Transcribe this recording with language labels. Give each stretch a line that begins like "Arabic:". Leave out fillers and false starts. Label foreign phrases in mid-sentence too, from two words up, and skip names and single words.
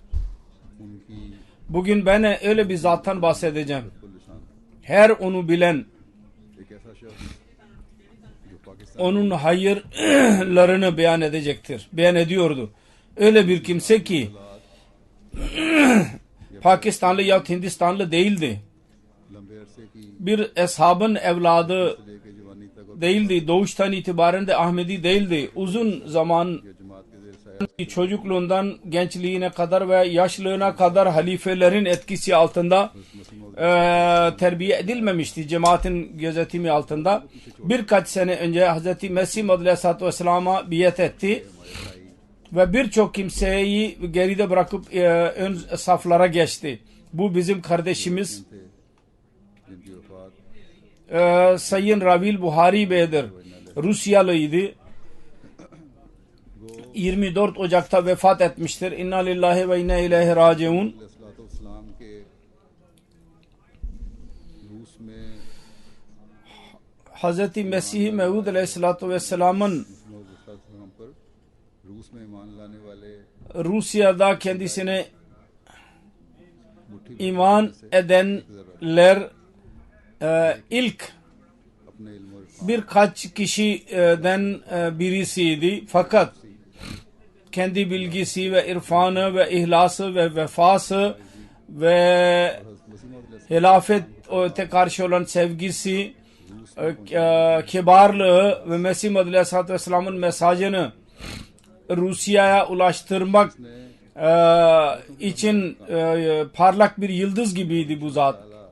Turkish: Bugün ben öyle bir zattan bahsedeceğim. Her onu bilen onun hayırlarını beyan edecektir. Beyan ediyordu. Öyle bir kimse ki Pakistanlı ya Hindistanlı değildi.
Urdu: لمبے عرصے کی
Turkish: Bir eshabın evladı
Urdu: لے کے جوانی تک اور
Turkish: değildi. Doğuştan itibaren de Ahmedi değildi. Uzun zaman
Urdu: جماعت کے زیر سایہ
Turkish: çocukluğundan gençliğine kadar ve yaşlığına kadar halifelerin etkisi altında terbiye edilmemişti. Cemaatin gözetimi altında. Birkaç sene önce Hz. Mesih
Arabic: عليه الصلاة والسلام
Turkish: biat etti. Ve birçok kimseyi geride bırakıp ön saflara geçti. Bu bizim kardeşimiz
Urdu: تھے جن کی وفات
Turkish: Sayın Ravil Buhari Bey'dir. Rusyalıydı. 24 Ocak'ta vefat etmiştir.
Arabic: إنا لله وإنا إليه راجعون.
Urdu: علیہ السلام کے روس میں
Turkish: Hz. Mesih Mevud
Arabic: عليه الصلاة والسلام
Urdu: علیہ السلام پر روس میں ایمان لانے والے
Turkish: Rusya'da kendisine iman edenler ilk
Urdu: اپنے علم اور
Turkish: birkaç kişiden birisiydi. Fakat kendi bilgisi ve irfanı ve ihlası ve vefası ve hilafete karşı olan sevgisi, kibarlığı ve Mesih
Arabic: عليه الصلاة والسلام
Turkish: mesajını Rusya'ya ulaştırmak için parlak bir yıldız gibiydi bu zat.